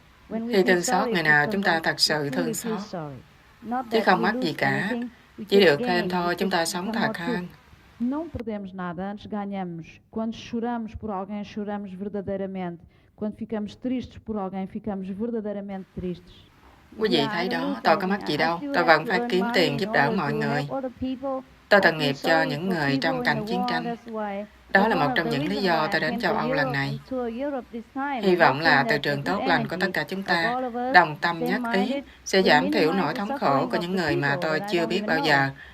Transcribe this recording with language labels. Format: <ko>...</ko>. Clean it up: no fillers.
<vi>Khi thương xót người nào, chúng ta thật sự thương xót. Chứ không mất gì cả. Chỉ được thêm thôi, chúng ta sống thật hơn.</vi> <pt>Não perdemos nada, antes ganhamos. Quando choramos por alguém, choramos verdadeiramente. Quando ficamos tristes por alguém, ficamos verdadeiramente tristes.</pt> <vi>Quý vị thấy đó, tôi có mất gì đâu. Tôi vẫn phải kiếm tiền giúp đỡ mọi người. Tôi tội nghiệp cho những người trong cảnh chiến tranh. Đó là một trong những lý do tôi đến châu Âu lần này. Hy vọng là từ trường tốt lành của tất cả chúng ta, đồng tâm nhất ý, sẽ giảm thiểu nỗi thống khổ của những người mà tôi chưa biết bao giờ.</vi>